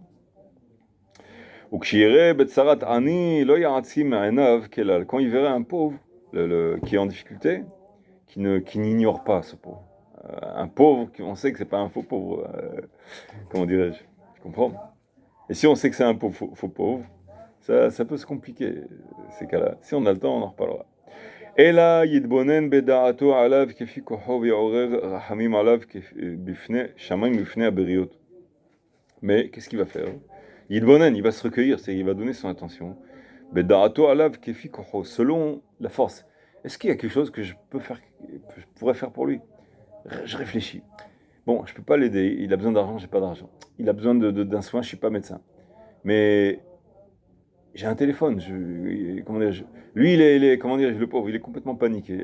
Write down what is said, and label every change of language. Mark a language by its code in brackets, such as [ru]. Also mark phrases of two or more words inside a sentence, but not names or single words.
[fr] Quand il verrait un pauvre qui est en difficulté, qui n'ignore pas ce pauvre. Un pauvre, on sait que c'est pas un faux pauvre. Comment dirais-je? Tu comprends? Et si on sait que c'est un faux pauvre, ça peut se compliquer, ces cas-là. Si on a le temps, on en reparlera. [he] אלא יתבונן בדעתו עליו כפי כוחו ויעורר רחמים עליו בפני שמיים בפני הבריות. [fr] Mais qu'est-ce qu'il va faire? Yidbonen, il va se recueillir, c'est-à-dire il va donner son attention. [he] בדעתו עליו כפי כוחו, [fr] selon la force. Est-ce qu'il y a quelque chose que je pourrais faire pour lui? Je réfléchis. Bon, je peux pas l'aider, il a besoin d'argent, j'ai pas d'argent. Il a besoin d'un soin, je suis pas médecin. Mais j'ai un téléphone, lui il est, comment dire, le pauvre, il est complètement paniqué.